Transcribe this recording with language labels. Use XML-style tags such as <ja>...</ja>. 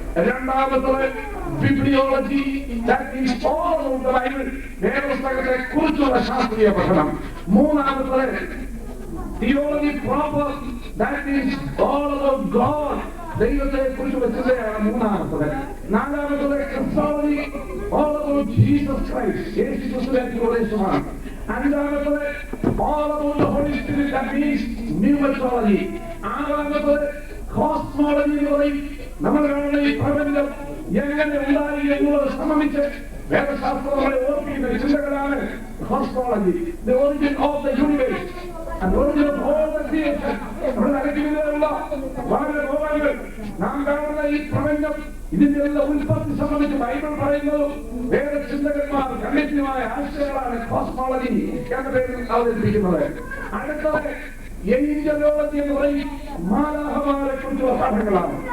<ml>രണ്ടാമത്തത് bibliology,</ml> <en>that is all of the Bible,</en> <ml>വേദപുസ്തകത്തെ കുറിച്ചുള്ള ശാസ്ത്രീയ പഠനം. മൂന്നാമത്തത് theology proper,</ml> <en>That is all about God.</en> <ml>ദൈവത്തെ കുറിച്ചുള്ള ചിന്തയാണ് മൂന്നാമത്തത്. നാലാമത്തത് ക്രിസ്തോളജി,</ml> <en>all about Jesus Christ,</en> <ml>യേശു ക്രിസ്തുവിന്റെ ഉപദേശമാണ്.</ml> <en>അഞ്ചാമത്തത് all about the Holy Spirit, that means pneumatology.</en> <ml>ആറാമത്തത് cosmology എന്ന് പറയും. നമ്മൾ കാണുന്ന ഈ പ്രപഞ്ചം എങ്ങനെ ഉണ്ടായി എന്നുള്ളത് സംബന്ധിച്ച് വേദശാസ്ത്രം നമ്മളെ ഓർപ്പിക്കുന്ന ചിന്തകളാണ് cosmology.</ml> <en>The origin of the universe and origin of all the creation.</en> <ml>നമ്മുടെ നിലയ്ക്കുള്ള വളരെ ഗോളങ്ങൾ നാം കാണുന്ന ഈ പ്രപഞ്ചം, ഇതിന്റെ എല്ലാ ഉൽപ്പത്തി സംബന്ധിച്ച് ബൈബിൾ പറയുന്നതും വേദചിന്തകന്മാർ കണ്ടെത്തിയമായ ആശയങ്ങളാണ് കോസ്മോളജി എന്ന പേരിൽ അവതരിപ്പിക്കുന്നത്. അടുത്തത് ഏഞ്ചലോളജി എന്ന് പറയും. മാലാഖമാരെ കുറിച്ചുള്ള പാഠങ്ങളാണ്.</ml>